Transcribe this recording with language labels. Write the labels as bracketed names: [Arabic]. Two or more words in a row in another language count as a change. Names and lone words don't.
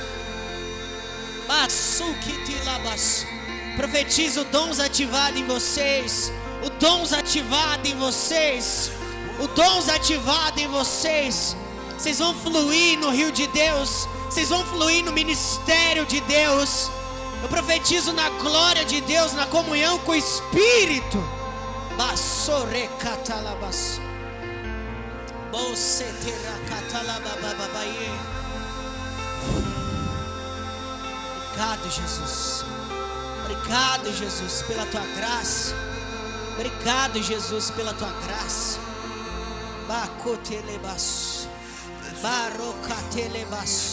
[Portuguese] Profetize o dons ativado em vocês, o dons ativado em vocês, o dons ativado em vocês. Vocês vão fluir no rio de Deus, vocês vão fluir no ministério de Deus. Eu profetizo na glória de Deus, na comunhão com o Espírito. Basore catalabas. Bosetera catalabababaie. Obrigado, Jesus. Obrigado, Jesus, pela Tua graça. Obrigado, Jesus, pela Tua graça. Bacotelebas. Barocatelebas.